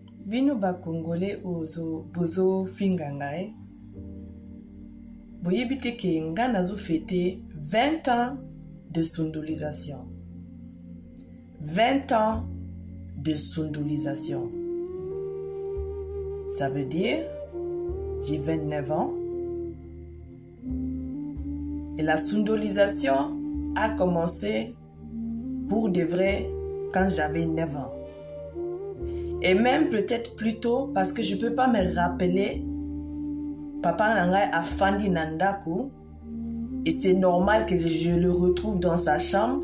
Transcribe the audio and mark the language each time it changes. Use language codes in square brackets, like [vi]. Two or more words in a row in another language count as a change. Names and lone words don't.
[ln] Bino ba Congolais bozo finga ngai. Boyebi te ke nga nazo fêter 20 [fr] ans de sundulisation. 20 ans de sundulisation. Ça veut dire, j'ai 29 ans. Et la sundulisation a commencé pour de vrai quand j'avais 9 ans. Et même peut-être plus tôt parce que je ne peux pas me rappeler [ln] papa nangai a fandi nandaku [fr] et c'est normal que je le retrouve dans sa chambre.